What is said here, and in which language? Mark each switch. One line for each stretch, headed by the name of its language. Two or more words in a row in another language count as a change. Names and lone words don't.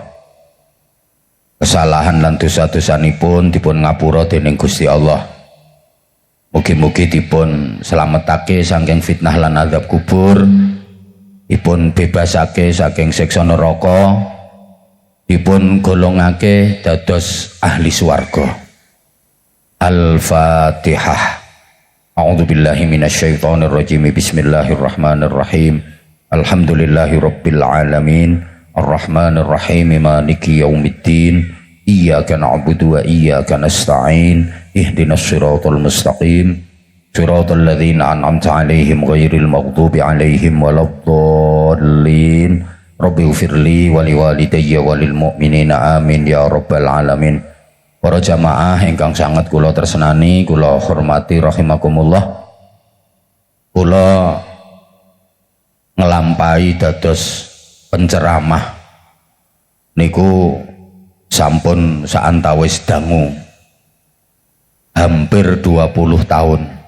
Javanese: Kesalahan lan dosa-dosanipun dipun ngapura dening Gusti Allah. Mugi-mugi dipun slametake saking fitnah lan azab kubur, dipun bebasake saking siksa neraka, dipun golongake dados ahli swarga. Al-Fatihah.
Arabic: أعوذ بالله من الشيطان الرجيم. بسم الله الرحمن الرحيم. الحمد لله رب العالمين. الرحمن الرحيم. مالك يوم الدين. إياك نعبد وإياك نستعين. اهدنا الصراط المستقيم. صراط الذين أنعمت عليهم غير المغضوب عليهم ولا الضالين. رب اغفر لي ولوالدي وللمؤمنين آمين يا رب العالمين.
Javanese: Para jamaah ingkang sangat kula tresnani, kula hormati rahimakumullah. Kula ngelampahi dados penceramah niku sampun saantawis dangu
Indonesian: hampir 20 tahun.